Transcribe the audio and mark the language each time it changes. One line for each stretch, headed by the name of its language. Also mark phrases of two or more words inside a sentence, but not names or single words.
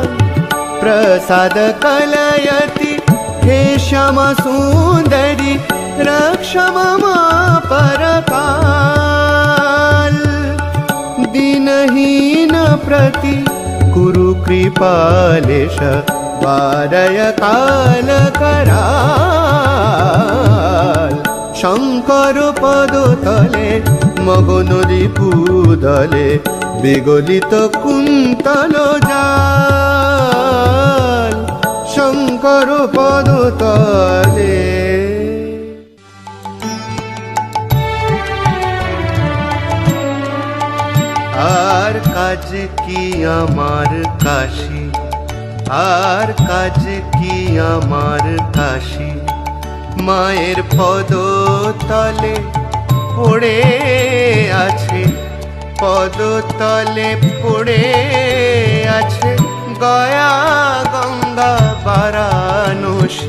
Sanskrit: प्रसाद कलयति हे श्यामा सुंदरी, रक्ष मम परकाल। दीनहीन प्रति कुरु कृपालेश, वारय काल कराल।
Bangla: শঙ্কর পদতলে মগনরি পুদলে, বিগলিত কুন্তল জাল। শঙ্কর পদতলে। আর কাজ কি আমার কাশি, আর কাজ কি আমার কাশি, মায়ের পদতলে পড়ে আছে, পদতলে পড়ে আছে গয়া গঙ্গা বারাণসী।